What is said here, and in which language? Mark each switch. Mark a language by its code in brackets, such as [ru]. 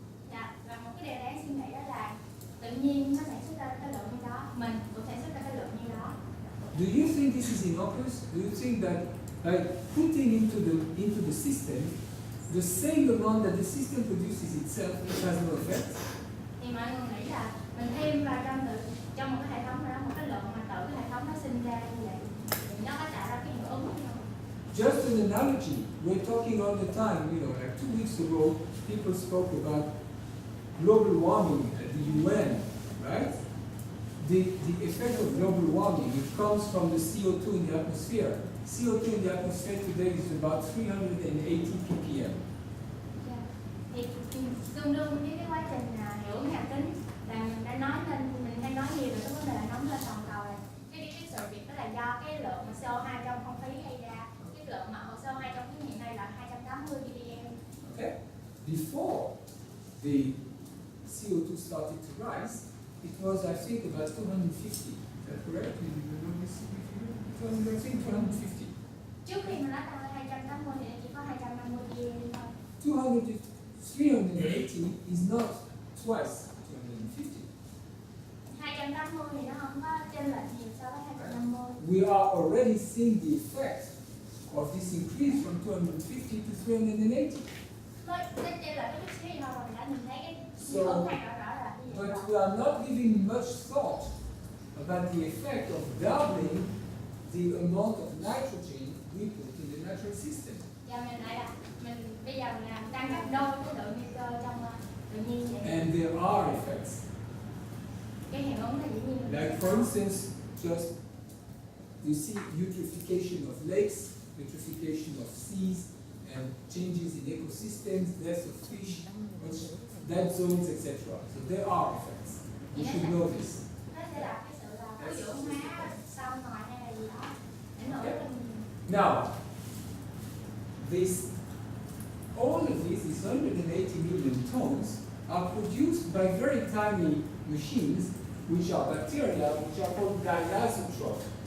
[vi] Dạ, và một cái điều đáng suy nghĩ đó là tự nhiên nó sản xuất ra cái lượng như đó, mình cũng sản xuất ra cái lượng như đó. [en] Do you think this is innocuous? Do you think that by putting into the system the same amount that the system produces itself, it has no effect? [vi] Thì mọi người nghĩ là mình thêm vào trong một cái hệ thống đó, một cái lượng mà tự cái hệ thống nó sinh ra như vậy, thì nó có tạo ra cái hiệu ứng không? [en] Just an analogy, we're talking all the time, like 2 weeks ago, people spoke about global warming at the UN, right? The effect of global warming, it comes from the CO2 in the atmosphere. CO2 in the atmosphere today is about 380 ppm. [vi] Dạ. Thì tương đương với cái quá trình hiệu ứng nhà kính là mình đã nói lên, mình hay nói nhiều về cái vấn đề nóng lên toàn cầu này. Cái sự việc đó là do cái lượng CO2 trong không khí gây ra. Cái lượng mà CO2 trong khí hiện nay là 280 ppm. [en] Okay? Before the CO2 started to rise, it was, I think, about 250. Is that correct? Did you know this figure? I think 250. [vi] Trước khi mà nó tăng lên 280 thì chỉ có 250 ppm thôi. [en] 380 is not twice 250. [vi] 280 thì nó không có chênh lệch nhiều so với 250. [en] We are already seeing the effect of this increase from 250 to 380. [vi] Mới chênh lệch cái chút xíu thôi mình đã nhìn thấy cái [en] So, [vi] hiệu ứng này rõ là cái gì [en] but [vi] đó. [en] we are not giving much thought about the effect of doubling the amount of nitrogen we put in the natural system. [vi] Giờ mình lại là mình bây giờ mình làm tăng gấp đôi cái lượng nitơ trong tự nhiên vậy. [en] And there are effects. [vi] Cái hiệu ứng là dĩ nhiên. [en] Like for instance, just you see eutrophication of lakes, eutrophication of seas, and changes in ecosystems, death of fish, dead zones, etc. So there are effects. You should know this. [vi] Nó sẽ là cái sự là cái dưỡng hóa sau ngoài hay là gì đó ảnh hưởng [en] Okay. [vi] đến mình. [en] Now, all of these 180 million tons, are produced by very tiny machines, which are bacteria, which are called diazotrophs.